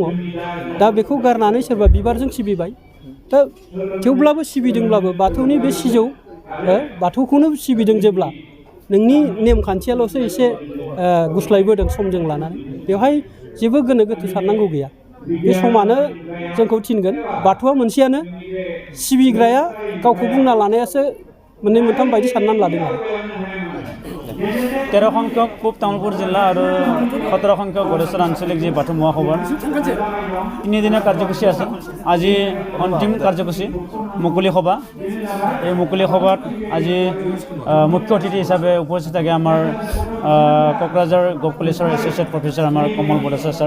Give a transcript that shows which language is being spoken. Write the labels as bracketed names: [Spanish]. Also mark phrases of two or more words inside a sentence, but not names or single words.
[Bodo] दा बेखौ गारनानै सोरबा बिबारजों सिबिबाय। दा थेवब्लाबो सिबिदोंब्लाबो बाथौनि बे सिजौ, बाथौखौनो सिबिदों जेब्ला, नोंनि नेमखान्थियाल'सो एसे गुस्लायबोदों समजों लानानै, बेवहाय जेबो गोनो गोथो साननांगौ गैया। बे समानो जोंखौ थिनगोन, बाथौआ मोनसेयानो, सिबिग्राया गावखौ बुंना लानायासो मोननै मोनथाम बायदि साननानै लादों आरो। [Assamese] 13 সংখ্যক পূব তামোলপুৰ জিলা আৰু 17 সংখ্যক গড়েশ্বৰ আঞ্চলিক যি বাথৌ মহাসভাৰ 3 দিনীয়া কাৰ্যসূচী আছে। আজি অন্তিম কাৰ্যসূচী মুকলি সভা। এই মুকলি সভাত আজি মুখ্য অতিথি হিচাপে উপস্থিত থাকে আমাৰ কোকৰাঝাৰ গভ কলেজৰ [English] associate professor [Assamese] আমাৰ কমল বড়াচা ছাৰ।